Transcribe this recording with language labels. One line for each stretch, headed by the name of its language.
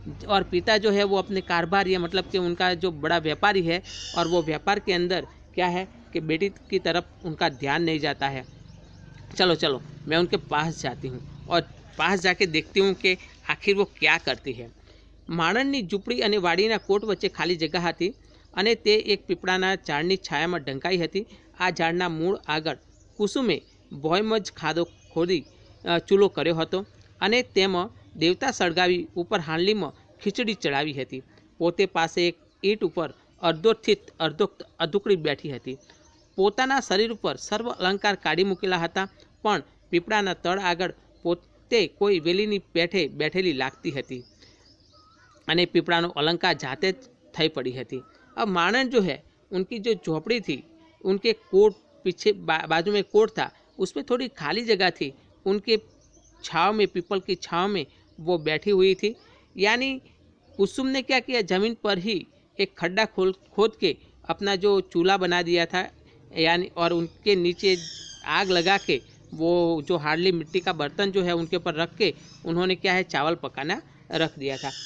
Hindi: और पिता जो है वो अपने कारोबार या मतलब कि उनका जो बड़ा व्यापारी है और वो व्यापार के अंदर क्या है कि बेटी की तरफ उनका ध्यान नहीं जाता है. चलो चलो मैं उनके पास जाती हूँ और पास जाके देखती हूँ कि आखिर वो क्या करती है.
Gujarati: માણસની ઝૂંપડી અને વાડીના કોટ વચ્ચે ખાલી જગ્યા હતી અને તે એક પીપળાના ઝાડની છાયામાં ઢંકાઈ હતી. આ ઝાડના મૂળ આગળ કુસુમે ભોયમજ ખાધો ખોદી ચૂલો કર્યો હતો અને તેમાં દેવતા સળગાવી ઉપર હાંડલીમાં ખીચડી ચડાવી હતી. પોતે પાસે એક ઈંટ ઉપર અર્ધોથિત અધુકડી બેઠી હતી. પોતાના શરીર ઉપર સર્વ અલંકાર કાઢી મૂકેલા હતા, પણ પીપળાના તળ આગળ પોતે કોઈ વેલીની પેઠે બેઠેલી લાગતી હતી અને
Hindi: पीपड़ा अलंकार जाते थई पड़ी थी. अब माणन जो है उनकी जो झोपड़ी थी उनके कोट पीछे बाजू में कोट था, उसमें थोड़ी खाली जगह थी. उनके छाँव में, पीपल की छाँव में वो बैठी हुई थी. यानी कुसुम ने क्या किया, ज़मीन पर ही एक खड्डा खोद के अपना जो चूल्हा बना दिया था यानी, और उनके नीचे आग लगा के वो जो हार्डली मिट्टी का बर्तन जो है उनके ऊपर रख के उन्होंने क्या है चावल पकाना रख दिया था.